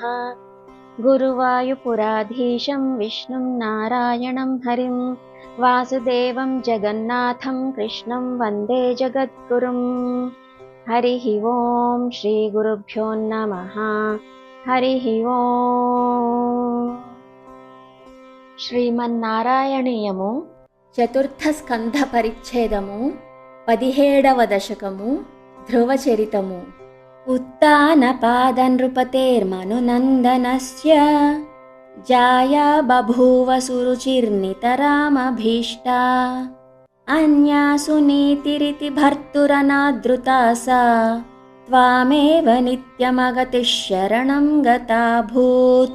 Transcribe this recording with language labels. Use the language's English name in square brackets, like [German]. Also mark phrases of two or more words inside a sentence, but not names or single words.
[Sanskrit] गुरुवायुपुराधीशं विष्णुं नारायणं हरिं वासुदेवं जगन्नाथं कृष्णं वन्दे जगद्गुरुं। हरिः ओं श्रीगुरुभ्यो नमः। हरिः ओं। [Telugu] శ్రీమన్నారాయణీయము చతుర్థ స్కంధ పరిచ్ఛేదము 17వ దశకము ధ్రువచరితము. [Sanskrit] ఉత్తానపాదనృపతేర్మనునందనస్య జాయా బభూవ సురుచిర్నితరామభీష్టా అన్యాసు నీతిరితి భర్తురనాదృతా సా త్వామేవ నిత్యమగతిః శరణం గతాభూత్.